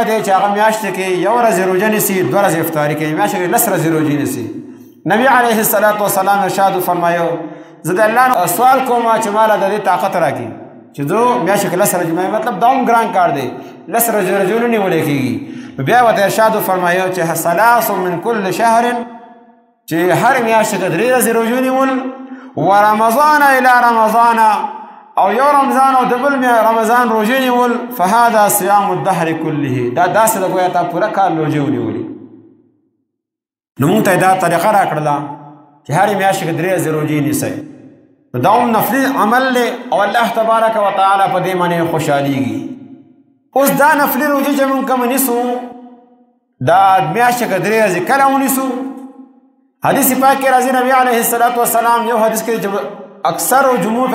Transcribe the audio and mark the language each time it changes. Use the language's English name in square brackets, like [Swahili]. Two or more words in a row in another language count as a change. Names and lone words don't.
[Pashto] دی چې هغه میاشتې کې 1 ورځ روژه نیسي 2 ورځې افطاري کوي میاشتې کې 10 ورځې روژې نیسي نبی [Arabic] علیه الصلاة والسلام [Pashto] ارشاد فرمایو زه د الله سوال کوم چې ماله د دې طاقت راکړي چې زه میاشتې کې 10 ورځې مطلب دا هم ګران کار دی 10 ورځې روژه نیولی کېږي بیا ورته ارشاد فرمایو چې 3 [Arabic] من كل شهر [Pashto] چې هر میاشتې کې 3 ورځې روژه نیول [Arabic] ورمضان الى رمضان [Pashto] او یو رمضان او د بل رمضان روژه نیول [Arabic] فهذا صيام الدهر كله [Pashto] دا داسې د ګویا تا پوره کال روژه ونیولې نو موږ ته دا طریقه راکړله چې هرې میاشتې کې 3 ورځې روژې نیسئ نو دا هم نفلي عمل دی او الله تبارک وتعالی په دې باندې خوشحالېږي اوس دا نفلي روژې چې موږ کومه نیسو دا میاشتې کې 3 ورځې کله ونیسو حدیث پاک کې راځي نبی [Arabic] علیه الصلاة والسلام [Pashto] یو حدیث کې چې اکثر جمهور